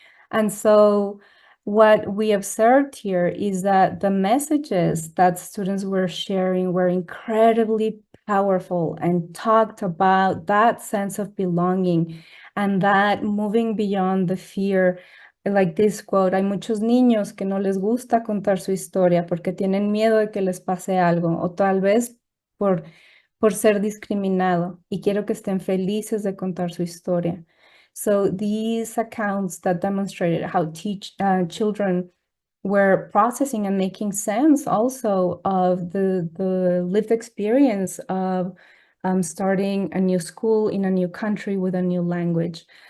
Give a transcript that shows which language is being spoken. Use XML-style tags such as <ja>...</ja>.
<en>And so what we observed here is that the messages that students were sharing were incredibly powerful and talked about that sense of belonging and that moving beyond the fear. Like this quote,</en> <es>hay muchos niños que no les gusta contar su historia porque tienen miedo de que les pase algo o tal vez por ser discriminado y quiero que estén felices de contar su historia.</es> <en>So these accounts that demonstrated how children were processing and making sense also of the lived experience of starting a new school in a new country with a new language.</en>